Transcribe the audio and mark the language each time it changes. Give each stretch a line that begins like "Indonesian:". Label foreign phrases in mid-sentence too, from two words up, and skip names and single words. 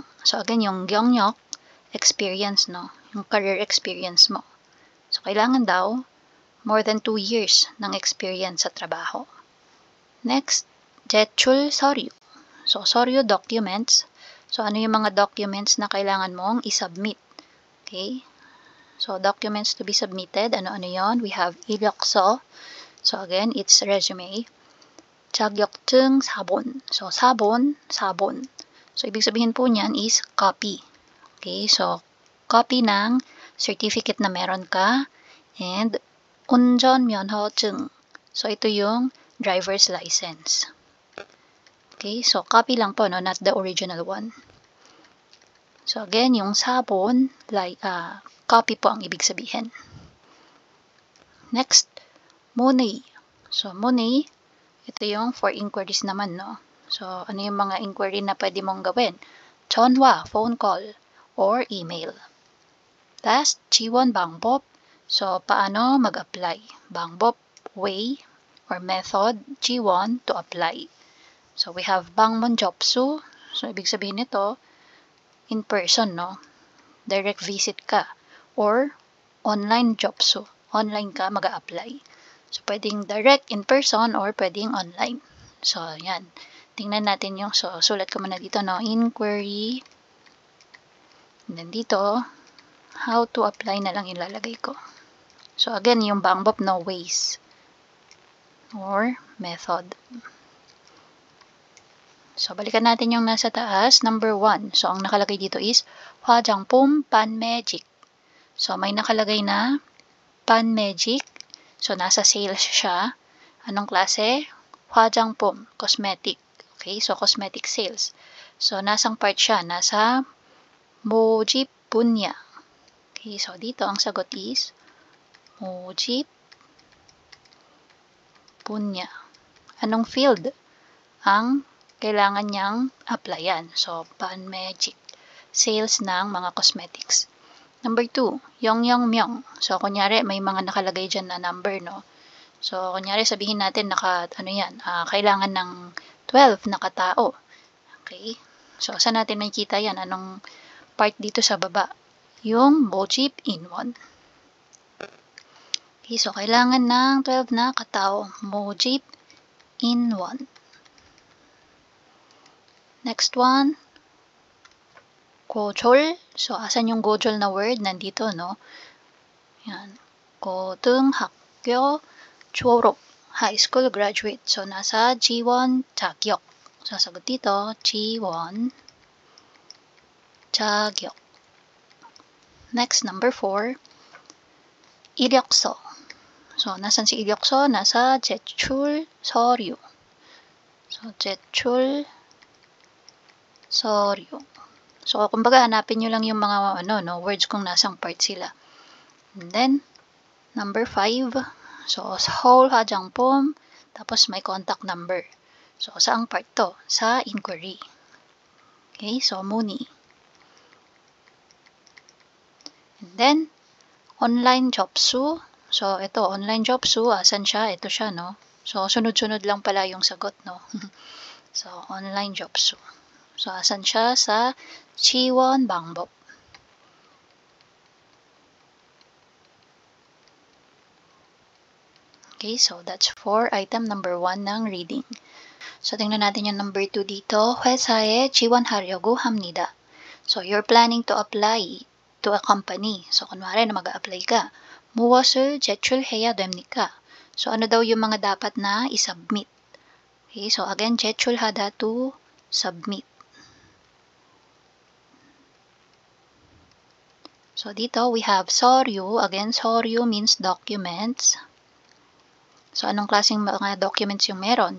English: So, again,
Filipino: yung 경력, experience, no? Yung
English: career experience
Filipino: mo. So, kailangan daw,
English: more than 2 years ng experience
Filipino: sa trabaho.
English: Next,
Korean: 제출 서류. So, 서류 documents.
Filipino: So, ano yung mga documents na kailangan mong isubmit? Okay?
English: So, documents to be submitted.
Filipino: Ano-ano yon?
English: We have 이력서. So, again, it's resume.
Korean: 자격증 사본. So, 사본.
Filipino: So, ibig sabihin po niyan is copy. Okay? So, copy ng certificate na meron ka.
English: And, 운전면허증.
Filipino: So, ito yung
English: driver's license.
Filipino: Okay, so copy lang po,
English: no? Not the original one. So again,
Filipino: yung sabon, like, copy po ang ibig sabihin.
English: Next, money. So money,
Filipino: ito yung
English: for inquiries
Filipino: naman, no? So, ano yung mga inquiry na pwede mong gawin?
Korean: 전화,
English: phone call, or email. Last,
Korean: 지원 방법.
Filipino: So, paano mag-apply?
Korean: 방법,
English: way, or method, 지원, to apply. So, we have
Korean: 방문 접수.
Filipino: So, ibig sabihin nito,
English: in person, no? Direct visit ka. Or online 접수.
Filipino: Online ka mag-a-apply. So, pwedeng
English: direct in person or
Filipino: pwedeng online. So, yan. Tingnan natin yung, so, sulat ko muna dito, no? Inquiry.
English: And then
Filipino: dito,
English: how to apply
Filipino: na lang ilalagay ko.
English: So, again, yung 방법, no? Ways. Or method.
Filipino: So, balikan natin yung nasa taas.
English: Number 1.
Filipino: So, ang nakalagay dito is 화장품 Pan-Magic. So, may nakalagay na Pan-Magic. So, nasa sales siya. Anong klase?
English: 화장품, cosmetic. Okay, so cosmetic sales.
Filipino: So, nasang part siya? Nasa
Korean: 모집 분야.
Filipino: Okay, so dito ang sagot is
Korean: 모집 분야.
Filipino: Anong field ang kailangan niyang applyan? So, Pan-Magic. Sales ng mga cosmetics.
English: Number 2, 영영명.
Filipino: So, kunyari, may mga nakalagay dyan na number, no? So, kunyari, sabihin natin, kailangan ng 12 na katao. Okay? So, saan natin makikita yan? Anong part dito sa baba? Yung
Korean: 모집 인원.
Filipino: Okay, so, kailangan ng 12 na katao.
Korean: 모집 인원.
English: Next one,
Korean: 고졸.
Filipino: So, asan yung 고졸 na word? Nandito, no? Yan.
Korean: 고등학교 졸업.
English: High school graduate.
Filipino: So, nasa G1 자격. Sasagot dito, G1 자격.
English: Next, number 4, 이력서.
Filipino: So, nasan si 이력서? Nasa
Korean: 제출 서류. So, 제출 서류.
Filipino: So, kumbaga, hanapin nyo lang yung mga words kung nasang part sila.
English: And then, number 5, so,
Korean: 서울 화장품,
Filipino: tapos may contact number. So, saang part to? Sa inquiry. Okay, so,
Korean: 문의.
English: And then, online 접수.
Filipino: So, ito, online 접수, asan siya? Ito siya, no? So, sunod-sunod lang pala yung sagot, no? So, online 접수. So, asan siya?
Korean: Sa 지원 방법.
English: Okay, so that's for item number 1 ng reading.
Filipino: So, tingnan natin yung number 2 dito.
Korean: 회사에 지원하려고 합니다.
English: So, you're planning to apply to a company. So,
Filipino: kunwari na mag-a-apply ka.
Korean: 무엇을 제출해야 됩니까?
Filipino: So, ano daw yung mga dapat na i-submit? Okay, so again, 제출하다
English: to submit.
Filipino: So, dito
English: we have
Filipino: 서류.
English: Again, 서류 means documents. So,
Filipino: anong klaseng mga documents yung meron?